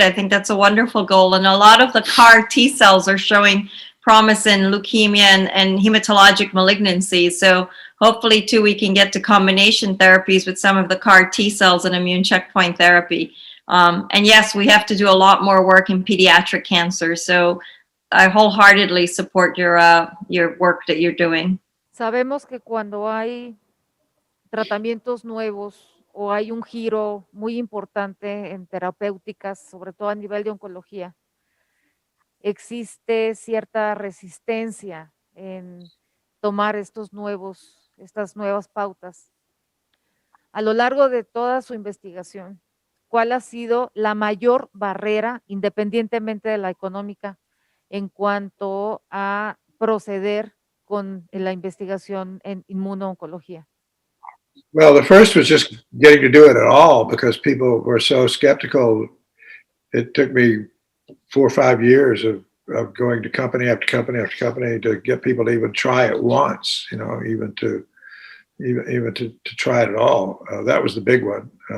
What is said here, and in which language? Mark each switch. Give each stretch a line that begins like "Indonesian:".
English: I think that's a wonderful goal. And a lot of the CAR T cells are showing promise in leukemia and hematologic malignancies. So hopefully too, we can get to combination therapies with some of the CAR T cells and immune checkpoint therapy. And yes, we have to do a lot more work in pediatric cancer. So I wholeheartedly support your work that you're doing.
Spanish: Sabemos que cuando hay tratamientos nuevos o hay un giro muy importante en terapéuticas, sobre todo a nivel de oncología, existe cierta resistencia en tomar estas nuevas pautas. A lo largo de toda su investigación, ¿cuál ha sido la mayor barrera, independientemente de la económica, en cuanto a proceder con la investigación en inmunooncología?
English: Well, the first was just getting to do it at all because people were so skeptical. It took me 4 or 5 years of going to company after company after company to get people to even try it once, you know, even to try it at all. That was the big one.